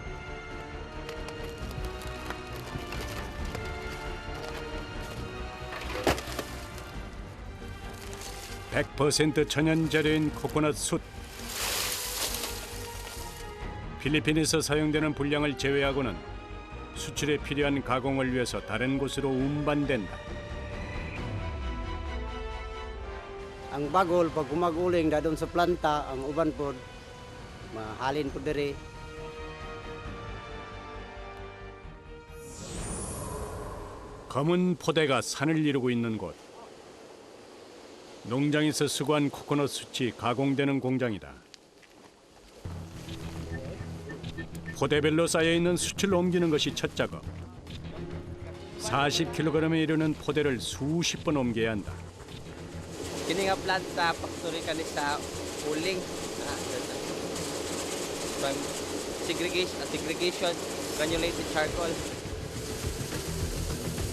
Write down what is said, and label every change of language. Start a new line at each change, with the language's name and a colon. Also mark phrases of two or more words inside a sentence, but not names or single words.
Korean: (100% 천연 재료인 코코넛 숯). 필리핀에서 사용되는 분량을 제외하고는 수출에 필요한 가공을 위해서 다른 곳으로 운반된다.
Cebuano: Ang bagol pag gumaguling dadon sa planta ang uban pod mahalin pod diri.
Korean: 검은 포대가 산을 이루고 있는 곳. 농장에서 수거한 코코넛 숯이 가공되는 공장이다. 포대별로 쌓여있는 숯을 옮기는 것이 첫 작업. 40kg에 이르는 포대를 수십 번 옮겨야 한다.
Cebuano: Kini nga plant sa factory kani sa uling.
English: Segregation, granulated charcoal.